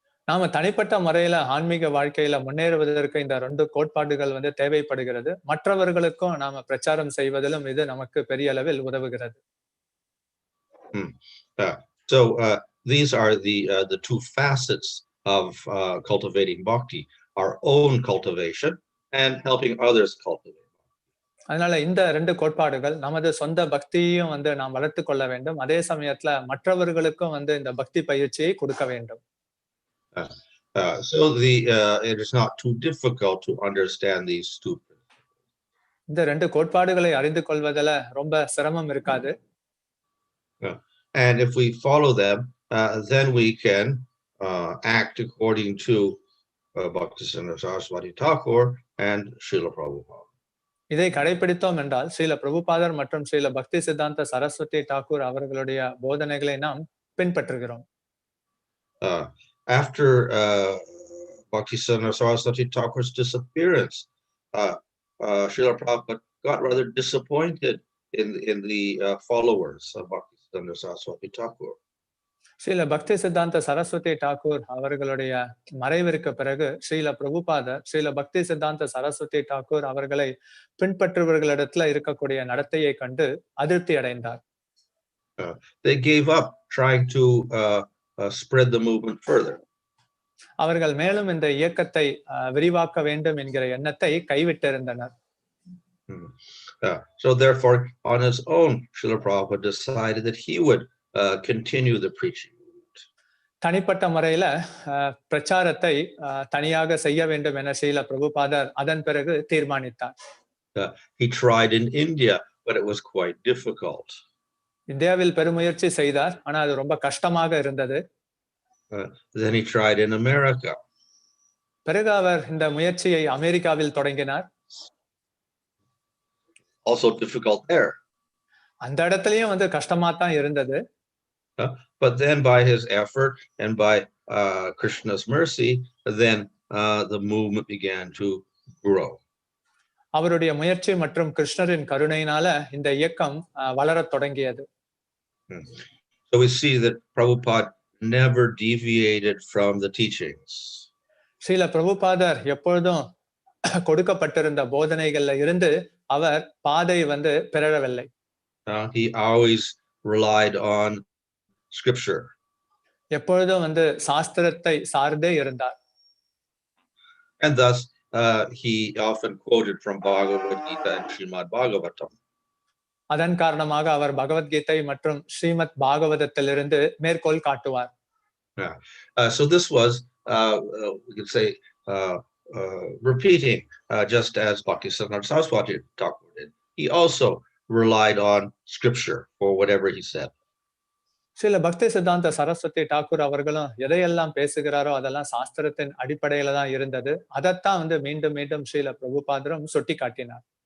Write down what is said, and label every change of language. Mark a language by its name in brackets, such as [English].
[Tamil] நாம தனிப்பட்ட முறையில ஆன்மீக வாழ்க்கையில முன்னேறுவதற்கு இந்த ரெண்டு கோட்பாடுகள் தேவைப்படுகிறது. மற்றவர்களுக்கும் நாம பிரச்சாரம் செய்வதிலும் இது நமக்கு பெரிய அளவில் உதவுகிறது. [English] So these are the two facets of cultivating bhakti: our own cultivation and helping others cultivate. [Tamil] அதனால இந்த ரெண்டு கோட்பாடுகள் நமது சொந்த பக்தியையும் நாம் வளர்த்து கொள்ள வேண்டும், அதே சமயத்துல மற்றவர்களுக்கும் இந்த பக்தி பயிற்சியை கொடுக்க வேண்டும். [English] So it is not too difficult to understand these two. [Tamil] இந்த ரெண்டு கோட்பாடுகளை அறிந்து கொள்வதில ரொம்ப சிரமம் இருக்காது. [English] And if we follow them, then we can act according to Bhaktivedanta Swami Thakur and Srila Prabhupada. [Tamil] இதை கடைபிடித்தோம் என்றால் ஸ்ரீல பிரபுபாதர் மற்றும் ஸ்ரீல பக்தி சித்தாந்த சரஸ்வதி தாக்கூர் அவர்களுடைய போதனைகளை நாம் பின்பற்றுகிறோம். [English] After Bhaktivedanta Sarasvati Thakur's disappearance, Srila Prabhupada got rather disappointed in the followers of Bhaktivedanta Sarasvati Thakur. [Tamil] Srila பக்தி சித்தாந்த சரஸ்வதி தாக்கூர் அவர்களுடைய மறைவிற்கு பிறகு ஸ்ரீல பிரபுபாதர் ஸ்ரீல பக்தி சித்தாந்த சரஸ்வதி தாக்கூர் அவர்களை பின்பற்றுபவர்களிடத்துல இருக்கக்கூடிய நடத்தையை கண்டு அதிருப்தி அடைந்தார். [English] They gave up trying to spread the movement further. [Tamil] அவர்கள் மேலும் இந்த இயக்கத்தை விரிவாக்க வேண்டும் என்கிற எண்ணத்தை கைவிட்டிருந்தனர். [English] So therefore, on his own, Srila Prabhupada decided that he would continue the preaching. [Tamil] தனிப்பட்ட முறையில பிரச்சாரத்தை தனியாக செய்ய வேண்டும் என ஸ்ரீல பிரபுபாதர் அதன் பிறகு தீர்மானித்தார். [English] He tried in India, but it was quite difficult. [Tamil] இந்தியாவில் பெருமுயற்சி செய்தார், ஆனா அது ரொம்ப கஷ்டமாக இருந்தது. [English] Then he tried in America. [Tamil] பிறகு அவர் இந்த முயற்சியை அமெரிக்காவில் தொடங்கினார். [English] Also difficult there. [Tamil] அந்த இடத்துலயும் கஷ்டமா தான் இருந்தது. [English] But then by his effort and by Krishna's mercy, then the movement began to grow. [Tamil] அவருடைய முயற்சி மற்றும் கிருஷ்ணரின் கருணையினால இந்த இயக்கம் வளரத் தொடங்கியது. [English] So we see that Prabhupada never deviated from the teachings. [Tamil] Srila பிரபுபாதர் எப்பொழுதும் கொடுக்கப்பட்டிருந்த போதனைகள்ல இருந்து அவர் பாதை பிறழவில்லை. [English] He always relied on scripture. [Tamil] எப்பொழுதும் சாஸ்திரத்தை சார்ந்தே இருந்தார். [English] And thus he often quoted from Bhagavad-gita and Srimad Bhagavatam. [Tamil] அதன் காரணமாக அவர் பகவத்கீதை மற்றும் ஸ்ரீமத் பாகவதத்திலிருந்து மேற்கோள் காட்டுவார். [English] So this was we could say repeating just as Bhaktivedanta Swami Thakur did. He also relied on scripture for whatever he said. [Tamil] Srila பக்தி சித்தாந்த சரஸ்வதி தாக்கூர் அவர்களும் எதையெல்லாம் பேசுகிறாரோ அதெல்லாம் சாஸ்திரத்தின் அடிப்படையில தான் இருந்தது. அதைத்தான் வந்து மீண்டும் மீண்டும் ஸ்ரீல பிரபுபாதரும் சுட்டி காட்டினார்.